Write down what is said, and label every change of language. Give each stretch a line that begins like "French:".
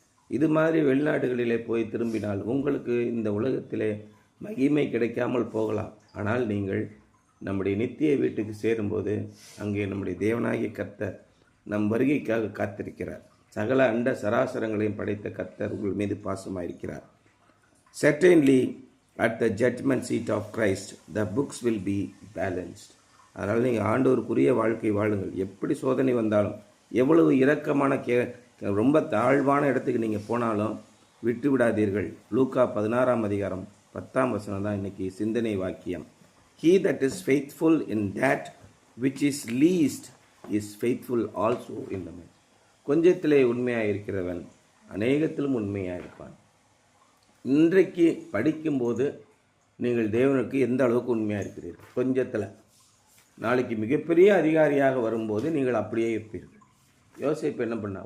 Tamil: இது மாதிரி வெளிநாடுகளிலே போய் திரும்பினால் உங்களுக்கு இந்த உலகத்திலே மகிமை கிடைக்காமல் போகலாம். ஆனால் நீங்கள் நம்முடைய நித்திய வீட்டுக்கு சேரும்போது அங்கே நம்முடைய தேவனாகிய கர்த்தர் நம் வருகைக்காக காத்திருக்கிறார். சகல அண்ட சராசரங்களையும் படைத்த கர்த்தர் உங்கள் மீது பாசமாயிருக்கிறார்.
English: Certainly at the judgment seat of Christ the books will be balanced.
Tamil: அதனால் நீங்கள் ஆண்டவருக்குரிய வாழ்க்கை வாழுங்கள். எப்படி சோதனை வந்தாலும், எவ்வளவு இரக்கமான ரொம்ப தாழ்வான இடத்துக்கு நீங்கள் போனாலும் விட்டு விடாதீர்கள். லூக்கா 16ஆம் அதிகாரம் 10ஆம் வசனம் தான் இன்னைக்கு சிந்தனை வாக்கியம்.
English: He that is faithful in that which is least is faithful also in the much.
Tamil: கொஞ்சத்திலே உண்மையாக இருக்கிறவன் அநேகத்திலும் உண்மையாக இருப்பான். இன்றைக்கு படிக்கும்போது நீங்கள் தேவனுக்கு எந்த அளவுக்கு உண்மையாக இருக்கிறீர்கள்? கொஞ்சத்தில். நாளைக்கு மிகப்பெரிய அதிகாரியாக வரும்போது நீங்கள் அப்படியே இருப்பீர்கள். யோசிப்பு என்ன பண்ணா?